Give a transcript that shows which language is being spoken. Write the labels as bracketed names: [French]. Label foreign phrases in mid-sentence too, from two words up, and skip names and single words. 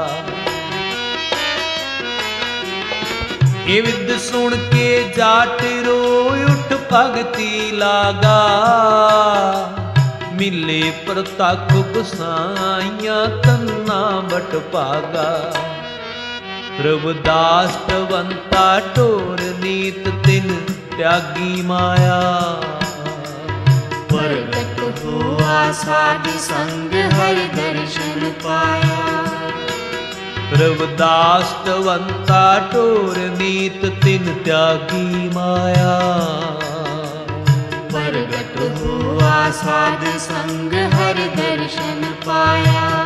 [Punjabi] ਇਹ ਵਿਦ ਸੁਣ ਕੇ ਜਾਟ ਰੋਇ ਉਠ ਭਗਤੀ ਲਾਗਾ, ਮਿਲੇ ਪ੍ਰਤੱਖ ਗੁਸਾਈਆਂ ਤੰਨਾ ਬਟ ਭਾਗਾ। ਰਵਿਦਾਸ ਤਵੰਤਾ ਢੋਰ ਨੀਤ ਤਿਨ ਤਿਆਗੀ ਮਾਇਆ, [Hindi] प्रगट हुआ साध संग हरि दर्शन पाया। रविदास तवंता ढोर नीत तिन त्यागी माया, प्रगट हुआ साध संग हरि दर्शन पाया।